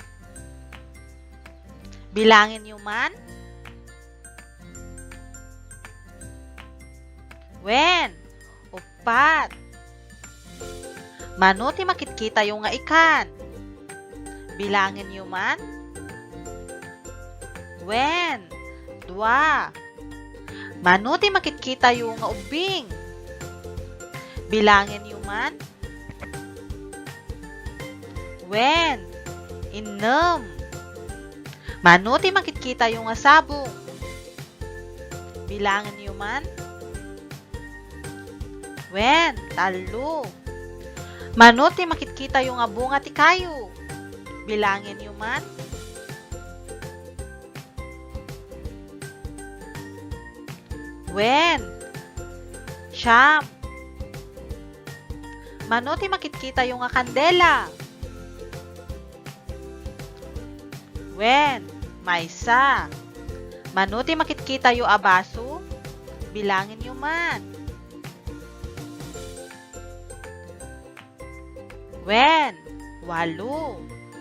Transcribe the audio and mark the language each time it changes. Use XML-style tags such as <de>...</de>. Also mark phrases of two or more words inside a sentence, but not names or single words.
<tl>Bilangin nyo</tl> <ilo>man. Wen. Upat. Mano ti</ilo> <tl>makikita yung</tl> <ilo>nga ikan?</ilo> <tl>Bilangin nyo</tl> <ilo>man. Wen. Dua. Mano ti</ilo> <tl>makikita yung</tl> <ilo>nga ubing?</ilo> <tl>Bilangin nyo</tl> <ilo>man. Wen. Inem. Mano ti</ilo> <tl>makikita yung</tl> <ilo>nga sabong?</ilo> <tl>Bilangin nyo</tl> <ilo>man. Wen. Talo. Mano ti</ilo> <tl>makikita yung</tl> <ilo>nga bunga ti kayo?</ilo> <tl>Bilangin nyo</tl> <ilo>man. Wen. Siyam. Mano ti</ilo> <tl>makikita yung</tl> <ilo>nga kandela? Wen. Maysa. Mano ti</ilo> <tl>makikita yung</tl> <ilo>abaso?</ilo> <tl>Bilangin nyo</tl> <ilo>man. Wen. Walo.</ilo>